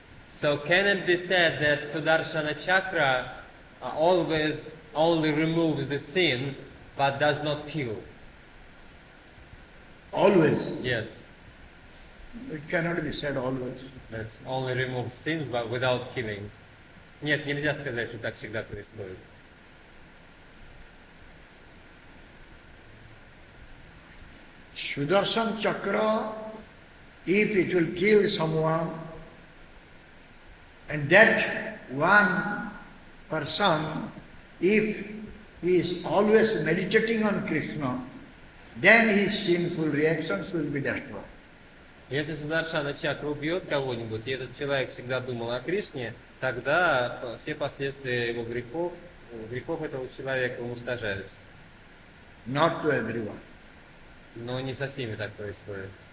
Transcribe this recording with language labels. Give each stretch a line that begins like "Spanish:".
English: So can it be said that Sudarshana Chakra always only removes the sins but does not kill? Always. Yes, It cannot be said always. that only removes sins but without killing.
Russian: Нет, нельзя сказать, что так всегда происходит.
English: Sudarshan Chakra, if it will kill someone, and that one person, if he is always meditating on Krishna, then his sinful reactions will be destroyed.
Russian: Если Сударшана Чакра убьет кого-нибудь, и этот человек всегда думал о Кришне, тогда все последствия его грехов этого человека уничтожаются.
English: Not to everyone.
Russian: Но не со всеми так происходит.